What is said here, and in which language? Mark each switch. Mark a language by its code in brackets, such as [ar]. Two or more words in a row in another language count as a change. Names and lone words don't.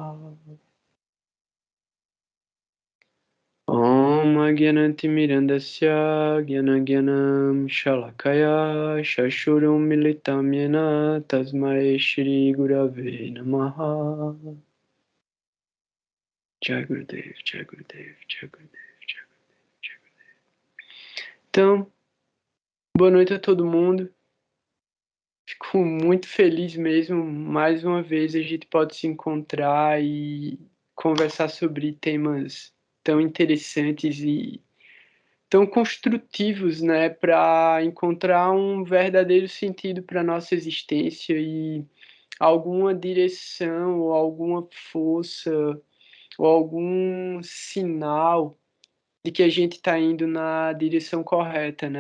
[sa] Om Agyanantimirandasya Gyanagyanam Shalakaya Shashurum Militam Yena Tasmai Shri Gurave Namaha. Jai Gurudev, Jai Gurudev, Jai Gurudev, Jai Gurudev, Jai Gurudev. [pt] Então, boa noite a todo mundo. Fico muito feliz mesmo. Mais uma vez a gente pode se encontrar e conversar sobre temas tão interessantes e tão construtivos, né, para encontrar um verdadeiro sentido para nossa existência e alguma direção ou alguma força ou algum sinal de que a gente está indo na direção correta, né?